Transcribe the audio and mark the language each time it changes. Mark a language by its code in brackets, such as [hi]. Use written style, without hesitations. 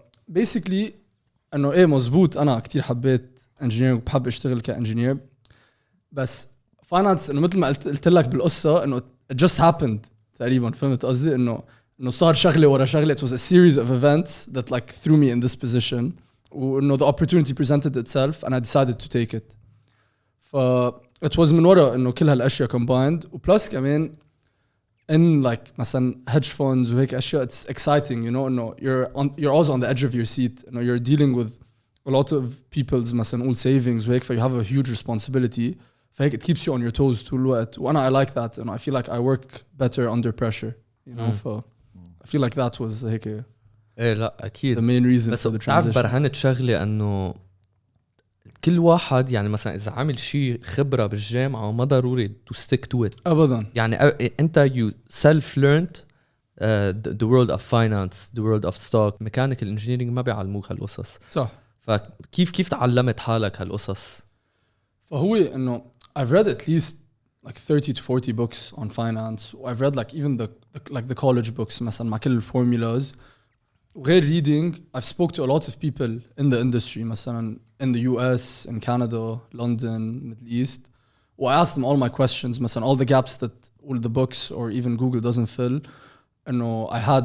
[ar] basically انه ايه مزبوط انا كثير حبيت engineering وبحب اشتغل كانجينير بس finance انه مثل ما قلت لك بالقصه انه [en] it just happened [ar] تقريبا. فهمت قصدي انه صار شغله ورا شغله. [en] it was a series of events that like threw me in this position وانه the opportunity presented itself and I decided to take it. it was [ar] من ورا انه كل هالاشياء combined وبلس كمان [en] in like مثلا hedge funds وهيك أشياء it's exciting you know no you're always on the edge of your seat you know you're dealing with a lot of people's مثلا all savings وهيك you have a huge responsibility فهيك it keeps you on your toes [ar] طول الوقت وأنا [en] I like that and I feel like I work better under pressure you know I feel like that was هيك [ar] ايه لا اكيد [en] the main reason [ar] بتعرف [en] transition [ar] برهنت شغله انه كل واحد يعني مثلا اذا عامل شيء خبره بالجامعه ما ضروري [en] to stick to it [ar] أبدا يعني انت [en] you self learned the world of finance the world of stock mechanical engineering [ar] ما بيعلموك هالقصص صح فكيف تعلمت حالك هالقصص فهو إنه [en] I've read at least like 30 to 40 books on finance I've read like even the college books مثلا مع كل formulas وغير reading I've spoke to a lot of people in the industry مثلا in the US in Canada London Middle East I asked them all my questions مثلا all the gaps that all the books or even Google doesn't fill I